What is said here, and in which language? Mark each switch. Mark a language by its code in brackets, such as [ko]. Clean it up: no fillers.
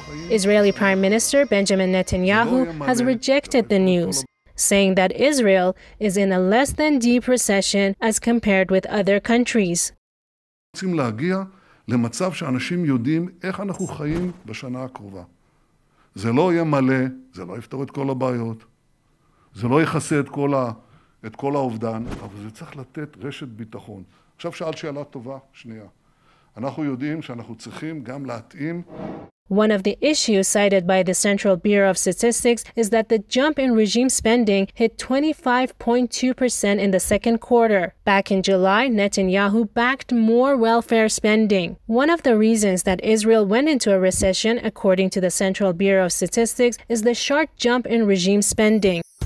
[en] Israeli Prime Minister Benjamin Netanyahu has rejected the news, saying that Israel is in a less than deep recession as compared with other countries. [he] רוצים להגיע למצב שאנשים יודעים איך אנחנו חיים בשנה הקרובה. זה לא יהיה מלא, זה לא יפתור את כל הבעיות, זה לא יכסה את כל האובדן, אבל זה צריך לתת רשת ביטחון. עכשיו שאלת שאלה טובה, שנייה. אנחנו יודעים שאנחנו צריכים גם להתאים. [en] One of the issues cited by the Central Bureau of Statistics is that the jump in regime spending hit 25.2% in the second quarter. Back in July, Netanyahu backed more welfare spending. One of the reasons that Israel went into a recession, according to the Central Bureau of Statistics, is the sharp jump in regime spending.